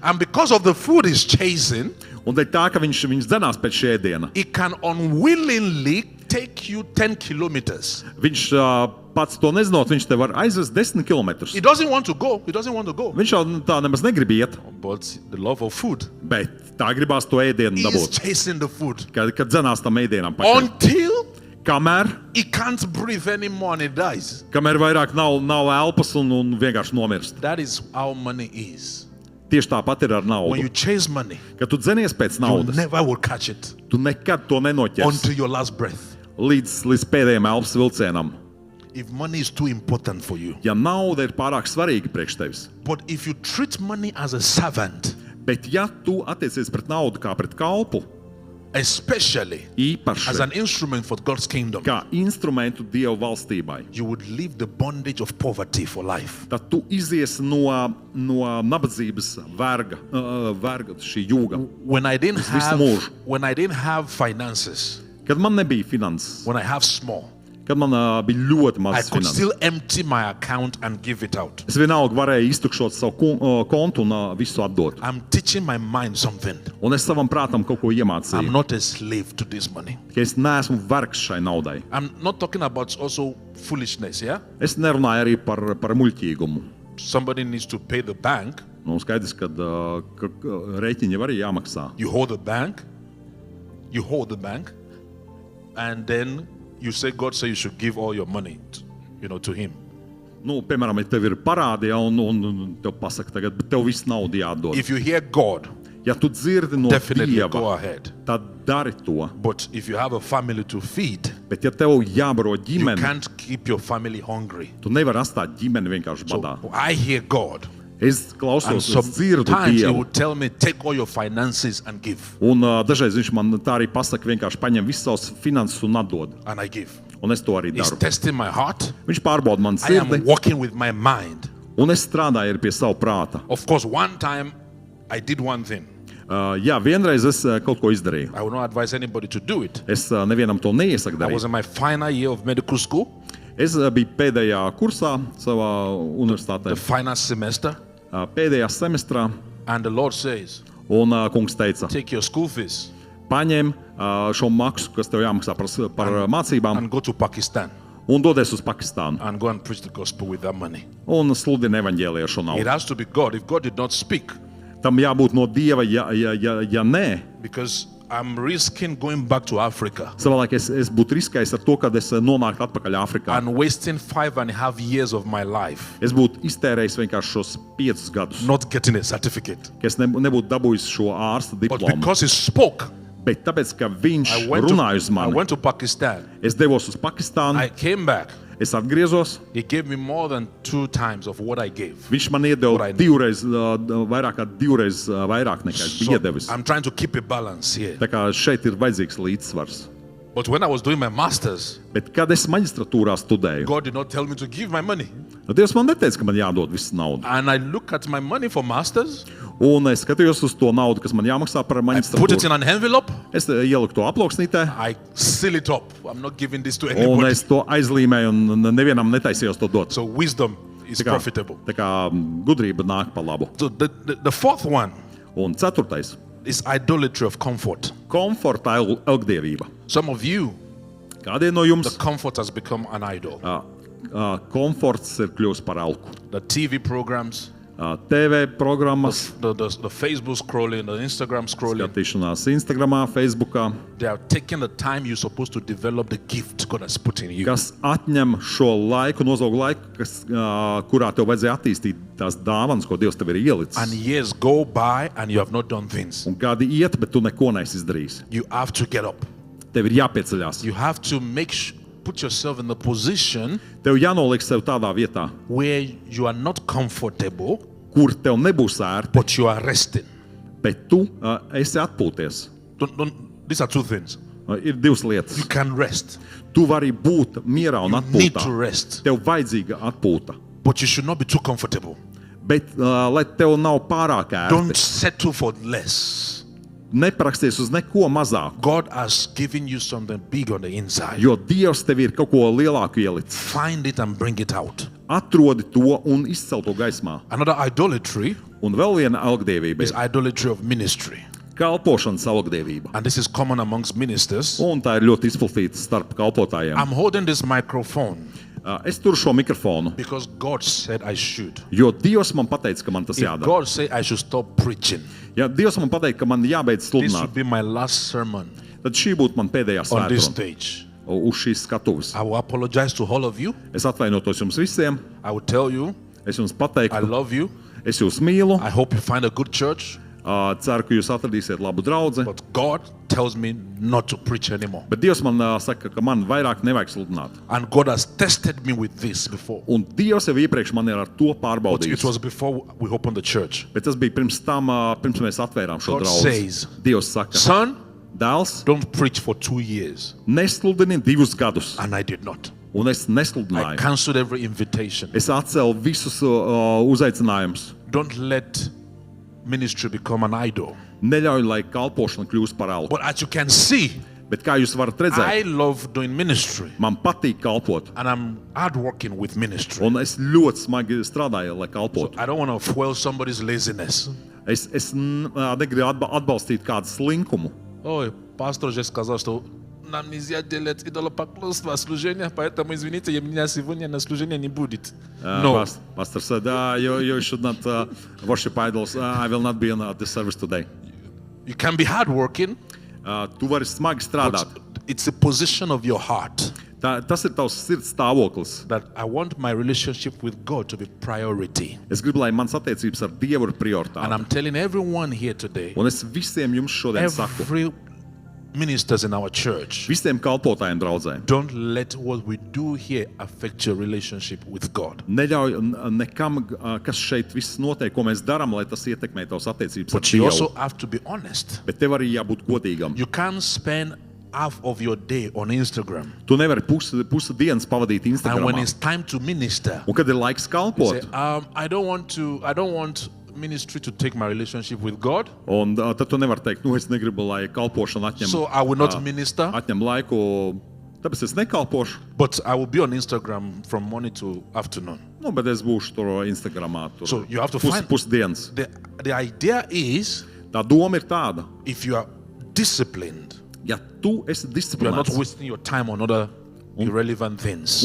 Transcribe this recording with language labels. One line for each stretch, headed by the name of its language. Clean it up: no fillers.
English: And because of the food he's chasing,
Latvian: Un dēļ tā, ka viņš dzenās pēc šī ēdiena,
English: he can unwillingly take you 10 kilometers.
Latvian: viņš pats to nezinot, viņš te var aizvest 10 kilometrus.
English: He doesn't want to go. He doesn't want to go.
Latvian: Viņš jau tā nemaz negrib iet,
English: But the love of food
Latvian: bet tā gribās to ēdienu
English: is
Latvian: dabūt,
English: chasing the food
Latvian: kad dzenās tam ēdienam pakaļ.
English: until
Latvian: Kamēr
English: he can't breathe anymore and he dies.
Latvian: vairāk nav elpas un vienkārši nomirst.
English: That is how money is.
Latvian: Tieši tāpat ir ar
English: When
Latvian: naudu.
English: you chase money,
Latvian: Kad tu dzenies pēc
English: you
Latvian: naudas,
English: never will catch it
Latvian: tu nekad to nenoķersi
English: until your last breath.
Latvian: līdz pēdējiem elpas vilcienam.
English: If money is too important for you.
Latvian: Ja nauda ir pārāk svarīga priekš tevis,
English: But if you treat money as a servant,
Latvian: bet ja tu attiecies pret naudu kā pret kalpu,
English: especially as
Latvian: īpaši
English: an instrument for God's kingdom,
Latvian: kā instrumentu Dieva valstībai,
English: you would leave the bondage of poverty for life.
Latvian: tad tu iziesi no nabadzības verga šī jūga.
English: When I didn't
Latvian: visu mūžu.
English: have finances,
Latvian: Kad man nebija finanses,
English: when I have small,
Latvian: kad man bija ļoti
English: I
Latvian: maz
English: could
Latvian: finanses,
English: still empty my account and give it out.
Latvian: es vienalga varēju iztukšot savu kontu un visu atdot.
English: I'm teaching my mind something.
Latvian: Un es savam prātam kaut ko
English: I'm
Latvian: iemācīju,
English: not a slave to this money.
Latvian: ka es neesmu vergs šai naudai.
English: I'm not talking about also foolishness, yeah?
Latvian: Es nerunāju arī par muļķīgumu.
English: Somebody needs to pay the bank.
Latvian: Nu, skaidrs, ka rēķini jau arī jāmaksā.
English: You hold the bank, and then you say, God said you should give all your money, to him.
Latvian: Nu, piemēram, ja tev ir parādi, ja, un tev pasaka tagad, bet tev viss nauda jādod.
English: If you hear God,
Latvian: Ja tu dzirdi no
English: definitely go
Latvian: Dieva,
English: ahead.
Latvian: tad dari to.
English: But if you have a family to feed,
Latvian: Bet ja tev jābaro
English: you
Latvian: ģimene,
English: can't keep your family hungry.
Latvian: tu nevari atstāt ģimeni vienkārši badā.
English: So I hear God,
Latvian: Es
English: and
Latvian: klausos, es dzirdu
English: sometimes He
Latvian: Dievu.
English: would tell me, take all your finances and give,
Latvian: Un dažreiz viņš man tā arī pasaka, vienkārši paņem visus savus finanses un atdod.
English: and I give.
Latvian: Un es to arī
English: He's
Latvian: daru.
English: testing my heart.
Latvian: Viņš pārbauda manu
English: I am
Latvian: sirdi,
English: working with my mind.
Latvian: un es strādāju arī pie sava prāta.
English: Of course, one time I did one thing.
Latvian: Jā, vienreiz es kaut ko izdarīju.
English: I would not advise anybody to do it.
Latvian: Es nevienam to neiesaku
English: I was
Latvian: darīt.
English: in my final year of medical school,
Latvian: Es biju pēdējā kursā savā universitātē,
English: the final semester,
Latvian: pēdējā semestrā,
English: and the Lord says,
Latvian: un kungs teica,
English: take your school fees
Latvian: paņem šo maksu, kas tev jāmaksā par mācībām,
English: and go to Pakistan
Latvian: un dodies uz Pakistānu.
English: and go and preach the gospel with that money.
Latvian: Un sludini evaņģēliju ar šo
English: It
Latvian: naudu.
English: has to be God. If God did not speak,
Latvian: Tam jābūt no Dieva, ja nē.
English: because I'm risking going back to Africa
Latvian: Savādāk es būtu riskējis ar to, kad es nonāktu atpakaļ Āfrikā.
English: and wasting 5.5 years of my life
Latvian: Es būtu iztērējis vienkārši šos 5 gadus,
English: not getting a certificate.
Latvian: ka es nebūtu dabūjis šo ārsta
English: But
Latvian: diplomu.
English: because He spoke,
Latvian: Bet tāpēc, ka viņš
English: I went
Latvian: runāja uz mani,
English: to Pakistan.
Latvian: es devos uz Pakistānu,
English: I came back.
Latvian: es atgriezos,
English: He gave me more than 2 times of what I gave.
Latvian: viņš man iedeva
English: What I need.
Latvian: vairāk kā divreiz vairāk nekā es biju iedevis.
English: I'm trying to keep a balance here.
Latvian: Tā kā šeit ir vajadzīgs līdzsvars.
English: But when I was doing my masters,
Latvian: Bet kad es maģistratūrā studēju,
English: God did not tell me to give my money.
Latvian: Dievs man neteica, ka man jādod visu naudu.
English: And I look at my money for masters,
Latvian: Un es skatījos uz to naudu, kas man jāmaksā par
English: I put it
Latvian: maģistratūru.
English: in an envelope,
Latvian: Es ieliku to aploksnītē,
English: I seal it up. I'm not giving this to
Latvian: un
English: anybody.
Latvian: es to aizlīmēju, un nevienam netaisījos to dot.
English: So wisdom is
Latvian: Tā kā,
English: profitable.
Latvian: tā kā gudrība nāk pa labu.
English: So the fourth one
Latvian: Un ceturtais
English: is idolatry of comfort.
Latvian: - komforta ilgdievība.
English: Some of you,
Latvian: Kādiem no
English: The
Latvian: jums
English: comfort has become an idol.
Latvian: komforts ir kļuvis par alku?
English: The TV programs,
Latvian: TV programmas,
English: the Facebook scrolling, the Instagram scrolling,
Latvian: skatīšanās Instagramā, Facebookā,
English: they are taking the time you're supposed to develop the gift God has put in you.
Latvian: kas atņem šo laiku, nozog laiku, kurā tev vajadzēja attīstīt tās dāvanas, ko Dievs tev ir ielicis.
English: And years go by and you have not done things.
Latvian: Un kādi iet, bet tu neko neesi izdarījis.
English: You have to get up.
Latvian: Tev ir jāpieceļās.
English: You have to put yourself in the position
Latvian: Tev jānoliek sev tādā vietā,
English: where you are not comfortable,
Latvian: kur tev nebūs ērti,
English: but you are resting.
Latvian: bet tu esi atpūties.
English: These are two things.
Latvian: Ir divas lietas.
English: You can rest.
Latvian: Tu vari būt mierā un
English: You need
Latvian: atpūtā.
English: to rest.
Latvian: Tev vajadzīga atpūta.
English: But you should not be too comfortable.
Latvian: Bet, lai tev nav pārāk
English: Don't
Latvian: ērti,
English: settle for less.
Latvian: nepraksties uz neko mazāku.
English: God has given you something big on the inside.
Latvian: Jo Dievs tev ir kaut ko lielāku ielicis.
English: Find it and bring it out.
Latvian: Atrodi to un izcel to gaismā.
English: Another idolatry
Latvian: Un vēl viena algdievība
English: is
Latvian: ir
English: idolatry of ministry.
Latvian: kalpošanas algdievība.
English: And this is common amongst ministers.
Latvian: Un tā ir ļoti izplatīta starp kalpotājiem.
English: I'm holding this microphone
Latvian: Es turu šo mikrofonu,
English: because God said I should.
Latvian: jo Dievs man pateica, ka man tas
English: If
Latvian: jādara.
English: God said I should stop preaching,
Latvian: Ja Dievs man pateica, ka man jābeidz
English: this
Latvian: sludināt,
English: would be my last sermon
Latvian: tad šī būtu man pēdējā
English: on this
Latvian: svētdiena
English: stage.
Latvian: uz šīs skatuves.
English: I will apologize to all of you.
Latvian: Es atvainotos jums visiem,
English: I will tell you
Latvian: es jums
English: I
Latvian: pateiktu,
English: love you.
Latvian: es jūs mīlu,
English: I hope you find a good church.
Latvian: ceru, ka jūs atradīsiet labu draudzi,
English: But God tells me not to preach anymore.
Latvian: bet Dievs man saka, ka man vairāk nevajag sludināt.
English: And God has tested me with this before.
Latvian: Un Dievs jau iepriekš man ir ar to
English: But it
Latvian: pārbaudījis.
English: was before we opened the church.
Latvian: Bet tas bija pirms tam, pirms mēs atvērām šo
English: God
Latvian: draudzi.
English: says,
Latvian: Dievs saka,
English: Son,
Latvian: dēls,
English: don't preach for 2 years.
Latvian: nesludini 2 gadus.
English: And I did not.
Latvian: Un es
English: I
Latvian: nesludināju.
English: cancelled every invitation.
Latvian: Es atcēlu visus uzaicinājumus.
English: Don't let ministry become an idol.
Latvian: Neļauj, lai kalpošana kļūst par alku.
English: But as you can see,
Latvian: Bet kā jūs varat
English: I
Latvian: redzēt,
English: love doing ministry.
Latvian: man patīk kalpot.
English: And I'm hard working with ministry.
Latvian: Un es ļoti smagi strādāju, lai kalpotu.
English: I don't want to fuel somebody's laziness.
Latvian: Es negribu atbalstīt kādu slinkumu.
Russian: Ой, пастор же сказал, что нам нельзя делать идолопоклонство, служение, поэтому, извините, меня сегодня на служение не будет.
English: No, Pastor said, you should not worship idols. I will not be on the service today. you can be hardworking,
Latvian: Tu vari smagi strādāt.
English: but it's a position of your heart
Latvian: Tas ir tavs sirds stāvoklis.
English: that I want my relationship with God to be priority.
Latvian: Es gribu, lai mans attiecības ar Dievu ir prioritāte.
English: And I'm telling everyone here today,
Latvian: Un es visiem jums šodien saku,
English: every ministers in our church,
Latvian: visiem kalpotājiem draudzē,
English: don't let what we do here affect your relationship with God.
Latvian: neļauj nekam, kas šeit viss notiek, ko mēs darām, lai tas ietekmē tavas attiecības ar
English: But you also
Latvian: Dievu.
English: have to be honest.
Latvian: Bet tev arī jābūt godīgam.
English: You can't spend half of your day on Instagram.
Latvian: Tu nevari pusi dienas pavadīt
English: And when
Latvian: Instagramā.
English: it's time to minister,
Latvian: Un kad ir laiks
English: say,
Latvian: kalpot,
English: I don't want ministry to take my relationship with God,
Latvian: un tad tu nevari teikt, es negribu, lai kalpošana
English: so I will not minister,
Latvian: atņem laiku, tāpēc es nekalpošu.
English: but I will be on Instagram from morning to afternoon.
Latvian: Bet es būšu tur Instagramā. Tur
English: So you have to find-
Latvian: pusdienas.
English: The idea is,
Latvian: Tā doma ir tāda,
English: if you are disciplined,
Latvian: ja tu esi
English: you are not
Latvian: disciplinēts,
English: wasting your time on other irrelevant things,